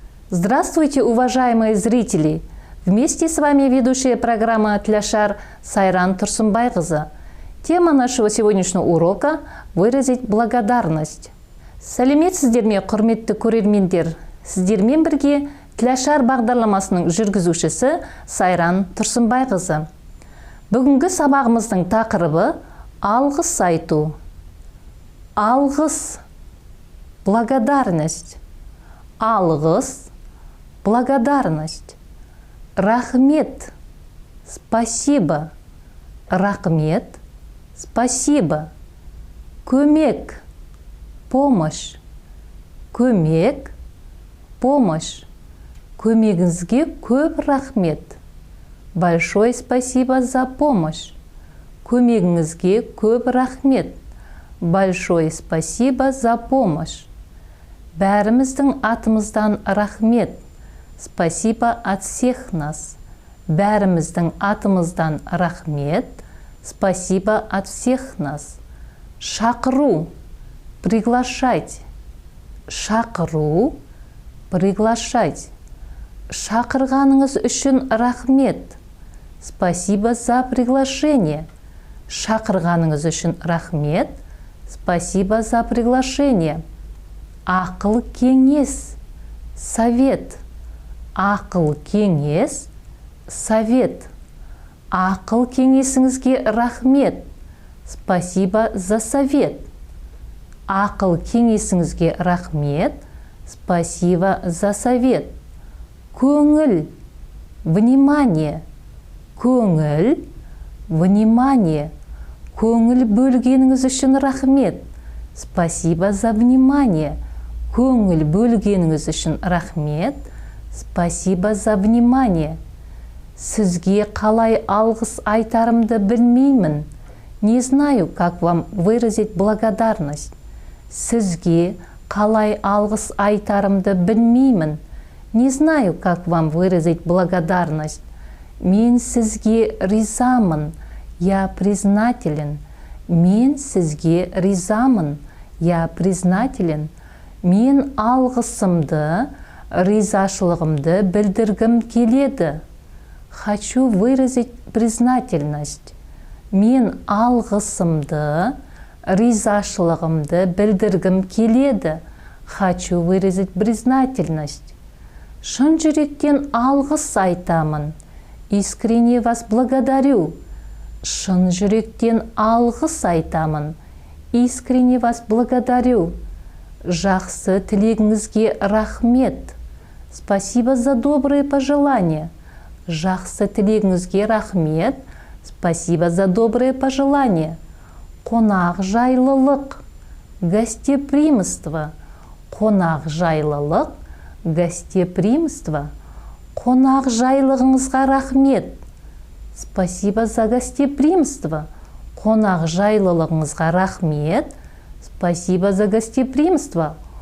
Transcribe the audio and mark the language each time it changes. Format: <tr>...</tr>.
<ru>Здравствуйте, уважаемые зрители! Вместе с вами ведущая программы «Тляшар» Сайран Турсунбайқызы. Тема нашего сегодняшнего урока – выразить благодарность.</ru> <kk>Сәлеметсіздер ме, құрметті көрермендер? Сіздермен бірге «Тляшар» бағдарламасының жүргізушісі Сайран Турсунбайқызы. Бүгінгі сабағымыздың тақырыбы алғыс айту. Алғыс, благодарность. Алғыс, благодарность. Рахмет, спасибо. Рахмет, спасибо. Көмек, помощь. Көмек, помощь. Көмегіңізге көп рахмет.</kk> <ru>Большое спасибо за помощь.</ru> <kk>Көмегіңізге көп рахмет.</kk> <ru>Большое спасибо за помощь.</ru> <kk>Бәріміздің атымыздан рахмет.</kk> <ru>Спасибо от всех нас.</ru> <kk>Бәріміздің атымыздан рахмет.</kk> <ru>Спасибо от всех нас.</ru> <kk>Шақыру, приглашать. Шақыру, приглашать. Шақырғаныңыз үшін рахмет.</kk> <ru>Спасибо за приглашение.</ru> <kk>Шақырғаныңыз үшін рахмет.</kk> <ru>Спасибо за приглашение.</ru> <kk>Ақыл кеңес, совет. Ақыл кеңес, совет. Ақыл кеңесіңізге рахмет.</kk> <ru>Спасибо за совет.</ru> <kk>Ақыл кеңесіңізге рахмет.</kk> <ru>Спасибо за совет.</ru> <kk>Көңіл, внимание. Көңіл, внимание. Көңіл бөлгеніңіз үшін рахмет.</kk> <ru>Спасибо за внимание.</ru> <kk>Көңіл бөлгеніңіз үшін рахмет.</kk> <ru>Спасибо за внимание.</ru> <kk>Сізге қалай алғыс айтарымды білмеймін.</kk> <ru>Не знаю, как вам выразить благодарность.</ru> <kk>Сізге қалай алғыс айтарымды білмеймін.</kk> <ru>Не знаю, как вам выразить благодарность.</ru> <kk>Мен сізге ризамын.</kk> <ru>Я признателен.</ru> <kk>Мен сізге ризамын.</kk> <ru>Я признателен.</ru> <kk>Мен алғысымды, ризашылығымды білдіргім келеді.</kk> <ru>Хочу выразить признательность.</ru> <kk>Мен алғысымды, ризашылығымды білдіргім келеді.</kk> <ru>Хочу выразить признательность.</ru> <kk>Шын жүректен алғыс айтамын.</kk> <ru>Искренне вас благодарю.</ru> <kk>Шын жүректен алғыс айтамын.</kk> <ru>Искренне вас благодарю.</ru> <kk>Жақсы тілегіңізге рахмет.</kk> <ru>Спасибо за добрые пожелания.</ru> <kk>Жақсы тілегіңізге рахмет.</kk> <ru>Спасибо за добрые пожелания.</ru> <kk>Қонақ жайлылық, гостеприимство. Қонақ жайлылық, гостеприимство. Қонақ жайлығыңызға рахмет.</kk> <ru>Спасибо за гостеприимство.</ru> <kk>Қонақ жайлылығыңызға рахмет.</kk> <ru>Спасибо за гостеприимство.</ru>